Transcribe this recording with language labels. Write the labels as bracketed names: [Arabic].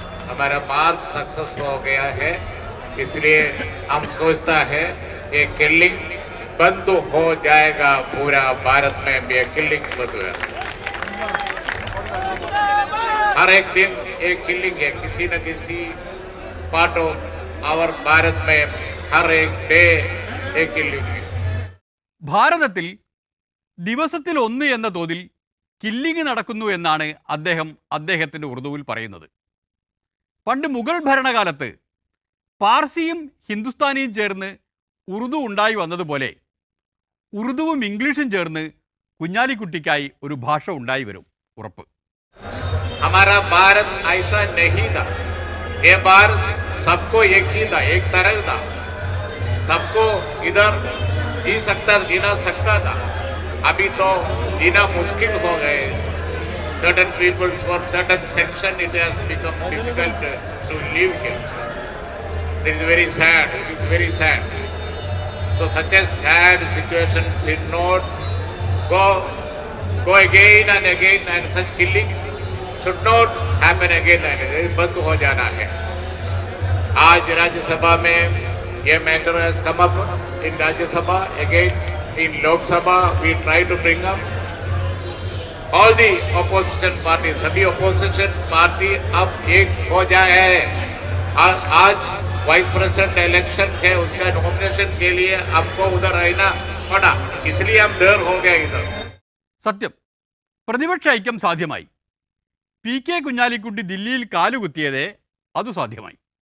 [Hindi] हमारा मार्च सक्सेस हो गया है, इसलिए हम सोचता है ये किलिंग बंद हो जाएगा. पूरा भारत में ये किलिंग बंद हुआ. हर एक दिन एक किलिंग है, किसी न किसी [English] part of our [Hindi] भारत में हर एक डे एक किलिंग है. [Malayalam] ഭാരതത്തിൽ ദിവസത്തിൽ 1 എന്ന തോതിൽ കില്ലിംഗ് നടക്കുന്നു എന്നാണ് അദ്ദേഹത്തിൻ്റെ ഉറുദുവിൽ പറയുന്നത്. പണ്ട് മുഗൾ ഭരണകാലത്ത് പാർസിയും ഹിന്ദുസ്ഥാനിയും ചേർന്ന് ഉറുദു ഉണ്ടായി വന്നതുപോലെ ഉറുദുവും ഇംഗ്ലീഷും ചേർന്ന് കുഞ്ഞാലിക്കുട്ടിക്കായി ഒരു ഭാഷ ഉണ്ടായി വരും, ഉറപ്പ്. [Hindi] हमारा भारत ऐसा नहीं था. ये भारत सबको एक ही था, एक तरह था. सबको इधर जी सकता था. अभी तो जीना मुश्किल हो गए. [English] Certain people for certain section it has become difficult to live here. It is very sad. It is very sad. So such a sad situation should not go again and again, and such killings should not happen again and again. [Hindi] बंद हो जाना है. आज राज्यसभा में ये matter [English] has come up in Rajya Sabha, again in Lok Sabha we try to bring up all the opposition parties. [Hindi] सभी opposition party अब एक हो जाए. आज वाइस प्रेसिडेंट इलेक्शन है, उसका नॉमिनेशन के लिए हमको उधर रहना पड़ा, इसलिए हम डर हो गए इधर. [Malayalam] സത്യം, പ്രതിപക്ഷ ഐക്യം സാധ്യമായി. പി.കെ. കുഞ്ഞാലിക്കുട്ടി ദില്ലിയിൽ കാലുകുത്തിയതേ അതു സാധ്യമായി.